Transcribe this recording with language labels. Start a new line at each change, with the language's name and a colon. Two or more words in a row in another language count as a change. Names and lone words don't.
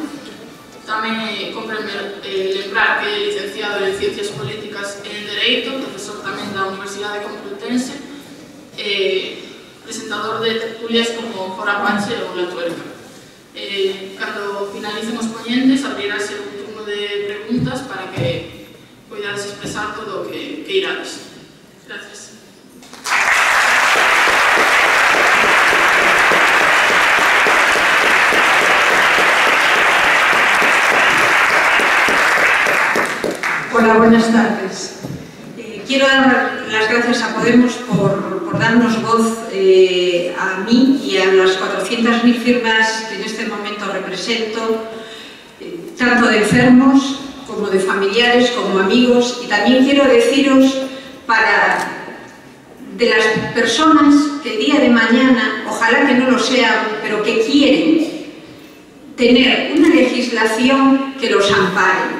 Galician: Tamén cómpreme lembrar que é licenciado en Ciencias Políticas e en Dereito, profesor tamén da Universidade Complutense, presentador de tertulias como Fora Panche ou La Tuerca. Cando finalicen os poñentes, abrirase un turno de preguntas para que poidades expresar todo o que irades.
Spanish: Gracias. Hola, buenas tardes. Quiero dar las gracias a Podemos por darnos voz a mí y a las 400.000 firmas que en este momento represento, tanto de enfermos como de familiares, como amigos, y también quiero deciros de las personas que el día de mañana, ojalá que no lo sean, pero que quieren tener una legislación que los ampare.